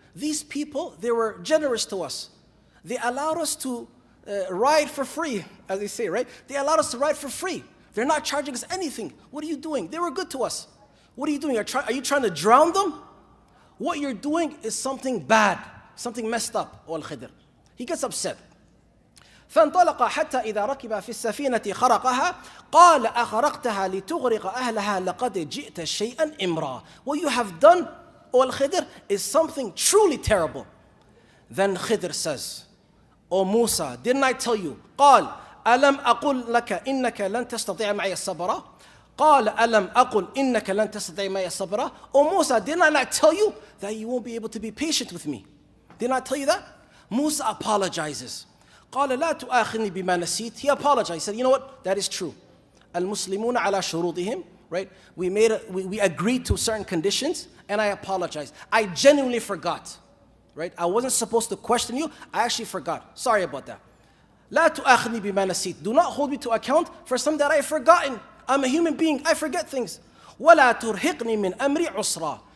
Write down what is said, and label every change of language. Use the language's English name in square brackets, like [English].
[English] These people, they were generous to us. They allowed us to ride for free, as they say, right? They allowed us to ride for free. They're not charging us anything. What are you doing? They were good to us. What are you doing? Are you trying to drown them? What you're doing is something bad, something messed up, O Al-Khidr. He gets upset. [Arabic] فانطلق حتى إذا ركب في السفينة خرقها قال أخرقتها لتغرق أهلها لقد جئت شيئا إمرا. [English] What you have done, O Al-Khidr, is something truly terrible. Then Khidr says, O Musa, didn't I tell you? [Arabic] قال ألم أقل لك إنك لن تستطيع معي الصبر؟ قال ألم أقل إنك لن تستطيع معي الصبر؟ [English] O Musa, didn't I not tell you that you won't be able to be patient with me? Didn't I tell you that? Musa apologizes. [Arabic] قال لا تؤاخذني بما نسيت. [English] He apologized. He said, you know what? That is true. [Arabic] المسلمون على شروطهم, [English] right? We agreed to certain conditions, and I apologize. I genuinely forgot, right? I wasn't supposed to question you. I actually forgot. Sorry about that. [Arabic] لا تؤاخذني بما نسيت. [English] Do not hold me to account for something that I've forgotten. I'm a human being. I forget things. [Arabic] ولا ترهقني من أمري عسرا.